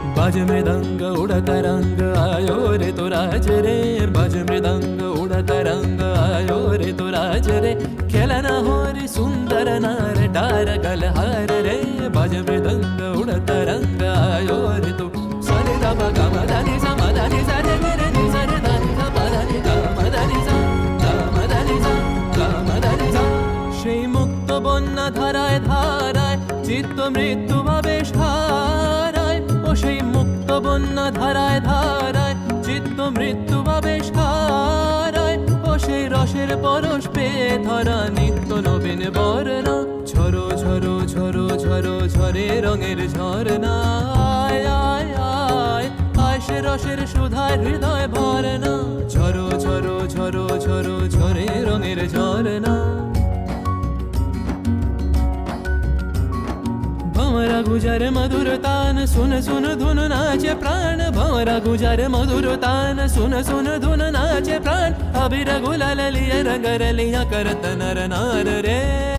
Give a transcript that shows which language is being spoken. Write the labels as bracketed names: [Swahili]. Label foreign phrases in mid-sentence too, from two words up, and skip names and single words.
[Hindi] बाज मृदंग उड़त रंग आयो रे तो राज रे बाज मृदंग उड़त रंग आयो रे तो राज रे खेलना हो रे सुंदर नार डार गलहार रे बाज मृदंग उड़त रंग आयो रे तो सरे दा गा मा दा नि सा मा दा नि सा रे रे नि सा रे दा नि सा मा दा नि गा मा दा नि सा गा मा दा नि सा गा मा दा नि सा [Bangla] সেই মুক্ত বন্যা ধারায় ধারায় চিত্ত মৃত্যু ভাবে সারায় ও সেই মুক্ত বন্যা ধারায় ধারায় চিত্ত মৃত্যু ভাবে সারায় ও সেই রসের পরশ পেয়ে ধরা নিত্য নবীন বর্ণা ঝরো ঝরো ঝরো ঝরো ঝরে রঙের ঝরনা আয় আয় আয় আয় সে রসের সুধায় হৃদয় ভরনা ঝরো ঝরো ঝরো ঝরো ঝরে রঙের ঝরনা [Hindi] भंवरा गुजर मधुर तान सुन सुन धुन नाचे प्राण भंवरा गुजर मधुर तान सुन सुन धुन नाचे प्राण अबीर गुलाल लिया रंगर लिया करत नर नार रे।